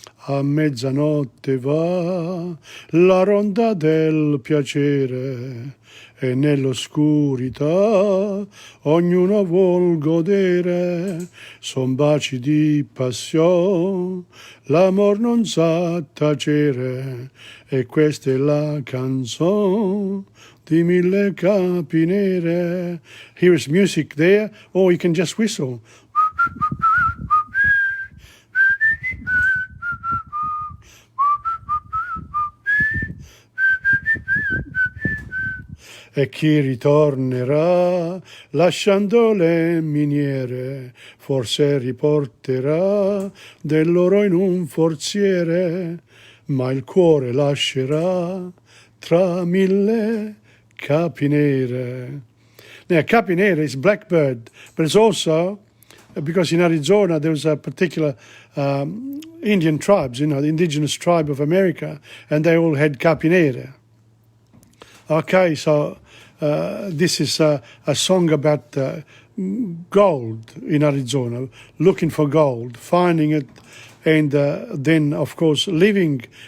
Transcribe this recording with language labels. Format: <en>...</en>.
<it>A mezzanotte va la ronda del piacere e nell'oscurità ognuno vuol godere, son baci di passione, l'amor non sa tacere e questa è la canzone di mille capi nere.</it> <en>Here is music there, or you can just whistle.</en> <it>E chi ritornerà lasciando le miniere, forse riporterà dell'oro in un forziere, ma il cuore lascerà tra mille capi nere.</it> <en>Now, capi nere is blackbird, but it's also, because in Arizona there was a particular Indian tribes, the indigenous tribe of America, and they all had capi nere. Okay, so this is a song about gold in Arizona, looking for gold, finding it, and then, of course, living.</en>